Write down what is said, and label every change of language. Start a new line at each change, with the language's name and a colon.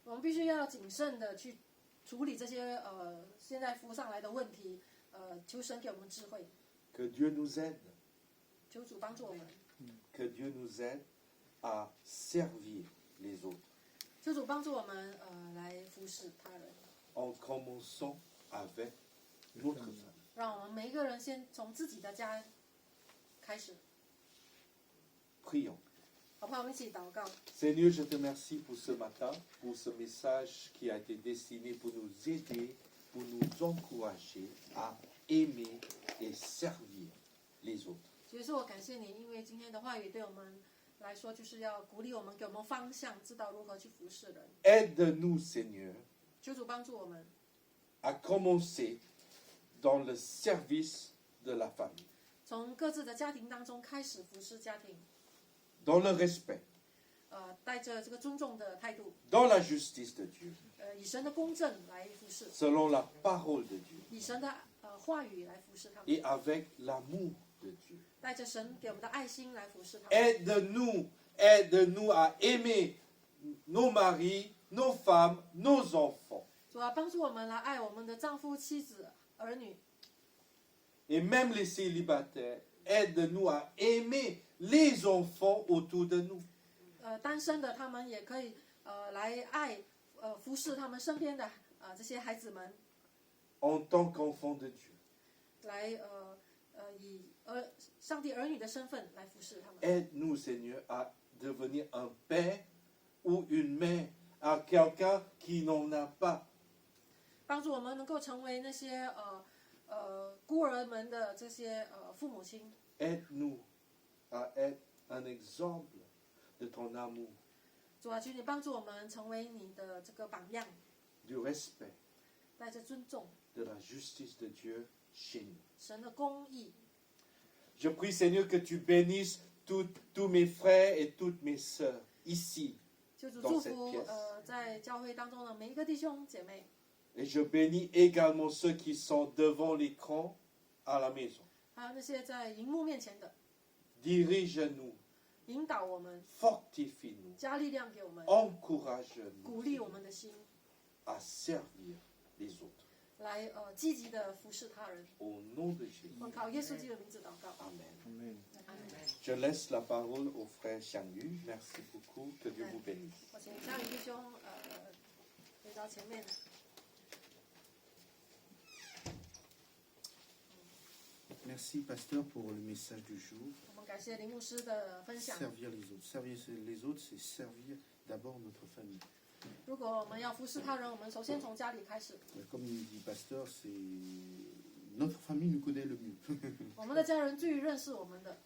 Chinese: 我们必须要谨慎的去处理这些现在浮上来的问题，求神给我们智慧，
French: Que Dieu nous aide,
Chinese: 求主帮助我们，
French: que Dieu nous aide à servir les autres.
Chinese: 求主帮助我们来服侍他人，
French: En commençant avec notre famille.
Chinese: 让我们每一个人先从自己的家开始，
French: Prions.
Chinese: 好不好？我们一起祷告。
French: Seigneur, je te remercie pour ce matin, pour ce message qui a été destiné pour nous aider, pour nous encourager à aimer et servir les autres.
Chinese: 所以说我感谢你，因为今天的话语对我们来说，就是要鼓励我们，给我们方向，知道如何去服侍人。
French: Aide-nous, Seigneur,
Chinese: 求主帮助我们，
French: à commencer dans le service de la famille,
Chinese: 从各自的家庭当中开始服侍家庭，
French: dans le respect,
Chinese: 带着这个尊重的态度，
French: dans la justice de Dieu,
Chinese: 以神的公正来服侍，
French: selon la parole de Dieu
Chinese: 以神的话语来服侍他们，
French: et avec l'amour de Dieu.
Chinese: 带着神给我们的爱心来服侍他们。
French: Aide-nous à aimer nos maris, nos femmes, nos enfants.
Chinese: 主要帮助我们来爱我们的丈夫、妻子、儿女，
French: Et même les célibataires, aide-nous à aimer les enfants autour de nous.
Chinese: 单身的他们也可以来爱服侍他们身边的这些孩子们，
French: En tant qu'enfants de Dieu.
Chinese: 来以上帝儿女的身份来服侍他们。
French: Aide-nous, Seigneur, à devenir un père ou une mère à quelqu'un qui n'en a pas.
Chinese: 帮助我们能够成为那些孤儿们的这些父母亲，
French: Aide-nous à être un exemple de ton amour,
Chinese: 主啊，求你帮助我们成为你的这个榜样，
French: du respect,
Chinese: 带着尊重
French: de la justice de Dieu chez nous.
Chinese: 神的公义。
French: Je prie, Seigneur, que tu bénisses tous mes frères et toutes mes sœurs ici.
Chinese: 求主
French: dans
Chinese: 祝
French: cette
Chinese: 福
French: pièce.
Chinese: 在教会当中的每一个弟兄姐妹，
French: Et je bénis également ceux qui sont devant l'écran à la maison.
Chinese: 还有那些在荧幕面前的，
French: Dirige-nous,
Chinese: 引导我们，
French: fortifie-nous,
Chinese: 加力量给我们，
French: encourage-nous
Chinese: 鼓励我们的心，
French: à servir les autres.
Chinese: 来积极的服侍他人。
French: Au nom de Jésus.
Chinese: 我靠耶稣基督的名字祷告，
French: Amen. Amen.
Chinese: 阿门。
French: Je laisse la parole au frère Xiangyu. Merci beaucoup. Que Dieu vous bénisse.
Chinese: 我请嘉宇弟兄回到前面。
French: Merci, pasteur, pour le message du jour.
Chinese: 我们感谢林牧师的分享。
French: Servir les autres. Servir les autres, c'est servir d'abord notre famille.
Chinese: 如果我们要服侍他人，我们首先从家里开始。
French: Comme il dit pasteur, c'est notre famille nous connaît le mieux.
Chinese: 我们的家人最认识我们的。